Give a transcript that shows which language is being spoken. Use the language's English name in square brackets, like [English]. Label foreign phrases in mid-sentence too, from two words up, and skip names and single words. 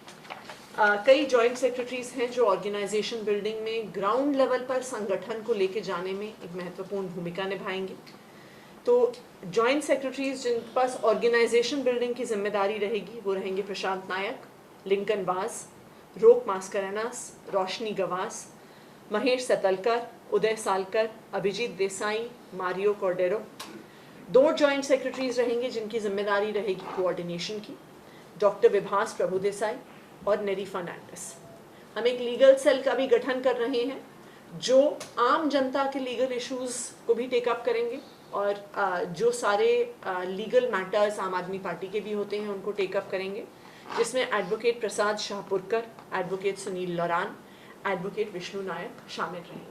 [Hindi] कई [English] joint secretaries [Hindi] हैं जो [English] organization building [Hindi] में [English] ground level [Hindi] पर संगठन को लेके जाने में एक महत्वपूर्ण भूमिका निभाएंगे. तो [English] joint secretaries [Hindi] जिनके पास [English] organization building [Hindi] की जिम्मेदारी रहेगी वो रहेंगे प्रशांत नायक, लिंकन वास, रोक मास्करेनास, रोशनी गवास, महेश सतलकर, उदय सालकर, अभिजीत देसाई, मारियो कॉर्डेरो. 2 [English] joint secretaries [Hindi] रहेंगे जिनकी जिम्मेदारी रहेगी कोऑर्डिनेशन की, डॉक्टर विभास प्रभुदेसाई और नेरी फर्नांडिस. हम एक [English] legal cell [Hindi] का भी गठन कर रहे हैं जो आम जनता के [English] legal issues [Hindi] को भी टेकअप करेंगे, और जो सारे [English] legal matters [Hindi] आम आदमी पार्टी के भी होते हैं उनको टेकअप करेंगे, जिसमें एडवोकेट प्रसाद शाहपुरकर, एडवोकेट सुनील लौरान, एडवोकेट विष्णु नायक शामिल रहेंगे.